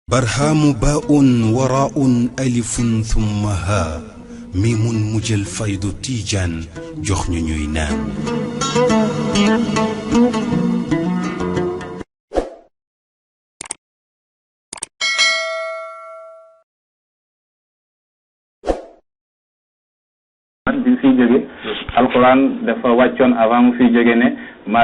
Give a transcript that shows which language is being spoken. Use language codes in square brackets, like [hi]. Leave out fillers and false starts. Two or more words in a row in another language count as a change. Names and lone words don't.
[ar] برهام باء وراء ألف ثم ها ميم مجل فيض تيجان جخن نينان [wo] bi fi jóge alquran dafa wàccoon avant mu fi jóge ne ma